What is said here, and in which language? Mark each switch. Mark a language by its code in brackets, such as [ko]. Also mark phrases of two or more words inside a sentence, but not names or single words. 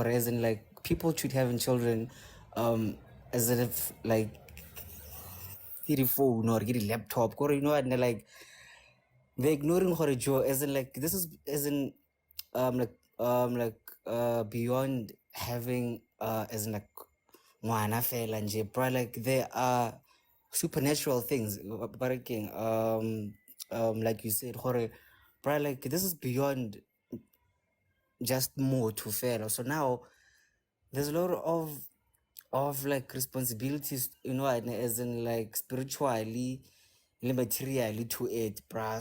[en] As in like people treat having children, as if like the phone or get a laptop, or and like they're ignoring Joe, as in like this is as in beyond having as in like [tn] ngwana fela nje, [en] bro, like there are supernatural things, Baraking, like you said, bro, like this is beyond just more to fail. So now there's a lot of like responsibilities, and as in like spiritually, materially to it, bruh.